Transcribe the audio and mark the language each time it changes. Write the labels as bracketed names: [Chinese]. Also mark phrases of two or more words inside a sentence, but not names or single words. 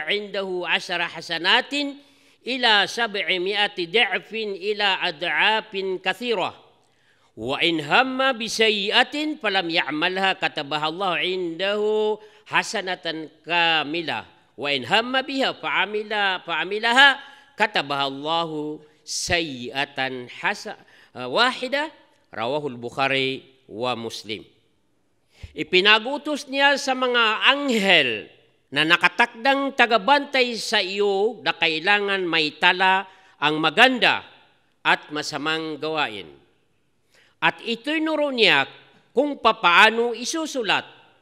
[Arabic] عنده 10 حسنات إلى 700 ضعف إلى أضعاف كثيرة وإن هم بسيئة فلم يعملها كتبها الله عنده حسنة كاملة وإن هم بها فعملها كتبها الله سيئة واحدة رواه البخاري ومسلم. [Filipino] Ipinagutos niya sa mga anghel na nakatakdang tagabantay sa iyo na kailangan may tala ang maganda at masamang gawain. At ito'y nuro niya kung papaano isusulat.